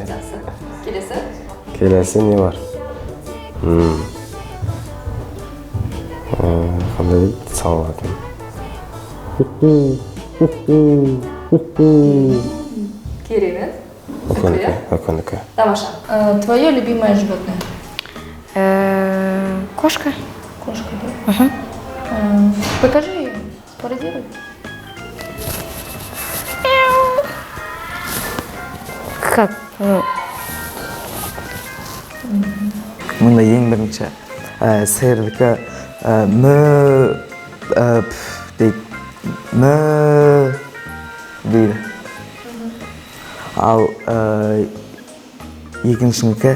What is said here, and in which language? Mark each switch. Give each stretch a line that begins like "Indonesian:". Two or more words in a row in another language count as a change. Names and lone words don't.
Kazakh: Келесі? Келесі не бар? Қандай салатын? Керемет. Өкінікі. Тамаша.
Russian: Твое любимое животное? Кошка. Кошка, да? Покажи ее, пародируй. Как?
Kazakh: Мұнда ең бірінші сиырдікі мө дейді. Мө дейді. Ал екіншінікі